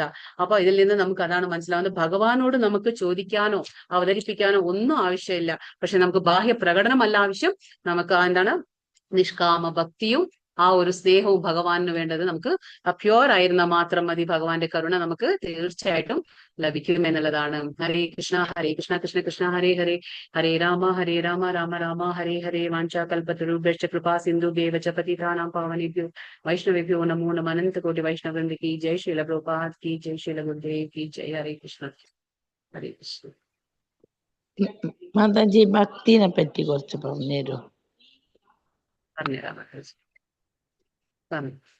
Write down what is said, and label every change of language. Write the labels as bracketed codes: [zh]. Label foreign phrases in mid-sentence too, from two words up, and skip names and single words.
[ml] അപ്പൊ ഇതിൽ നിന്ന് നമുക്ക് അതാണ് മനസ്സിലാവുന്നത്, ഭഗവാനോട് നമുക്ക് ചോദിക്കാനോ അവതരിപ്പിക്കാനോ ഒന്നും ആവശ്യമില്ല. പക്ഷെ നമുക്ക് ബാഹ്യ പ്രകടനമല്ല ആവശ്യം, നമുക്ക് എന്താണ്, നിഷ്കാമ ഭക്തിയും ആ ഒരു സ്നേഹവും ഭഗവാന് വേണ്ടത്. നമുക്ക് പ്യുവർ ആയിരുന്ന മാത്രം മതി, ഭഗവാന്റെ കരുണ നമുക്ക് തീർച്ചയായിട്ടും ലഭിക്കും എന്നുള്ളതാണ്. [sa] हरे कृष्ण कृष्ण कृष्ण हरे हरे, हरे राम राम राम हरे हरे. वाञ्छाकल्पतरुभ्यश्च कृपा सिन्धुभ्य एव च पतितानां पावनेभ्यो वैष्णवेभ्यो नमो नमः. [hi] അനंत कोटि वैष्णववृंद की जय, श्रील प्रभुपाद की जय, श्रील गुरुदेव की जय. [sa] हरे कृष्ण हरे कृष्ण. [ml] മാതാജി ഭക്തിനെ പറ്റി കുറച്ച് പറഞ്ഞുതരൂ. പറഞ്ഞുതരാം.